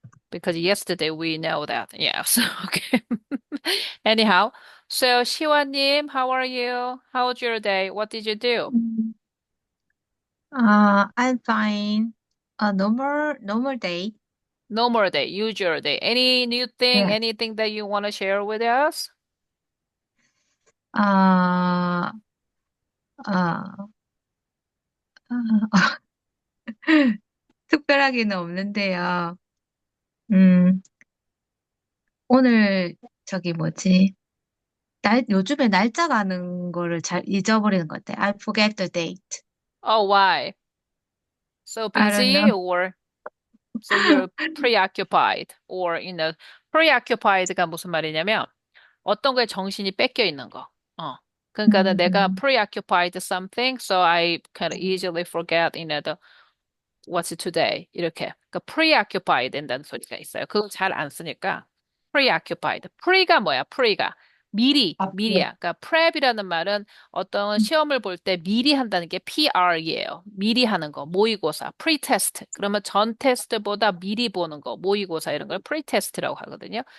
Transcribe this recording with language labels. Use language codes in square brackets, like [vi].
[en] Because yesterday we know that. Yes. Okay. Anyhow, so 시원님, how are you? How's your day? What did you do? Mm, I'm fine. A normal day. Normal day, usual day. Any new thing, Yeah. anything that you want to share with us? [ko] 아, 아, 아, 특별하게는 없는데요. 음, 오늘 저기 뭐지? 요즘에 날짜 가는 거를 잘 잊어버리는 것 같아. [en] I forget the date. Oh, why? So I don't busy know. or so you're preoccupied or [ko] preoccupied가 무슨 말이냐면 어떤 거에 정신이 뺏겨 있는 거. 그러니까는 내가 음, [en] preoccupied something, so I kind of easily forget, what's today? [ko] 이렇게. 그러니까 preoccupied 된다는 소리가 있어요. 그거 잘 안 쓰니까 preoccupied. pre가 뭐야? pre가 앞에. 미리야. 그러니까 prep이라는 말은 어떤 시험을 볼 때 미리 한다는 게 PR이에요. 미리 하는 거, 모의고사, pre-test. 그러면 전 테스트보다 미리 보는 거, 모의고사 이런 걸 pre-test라고 하거든요.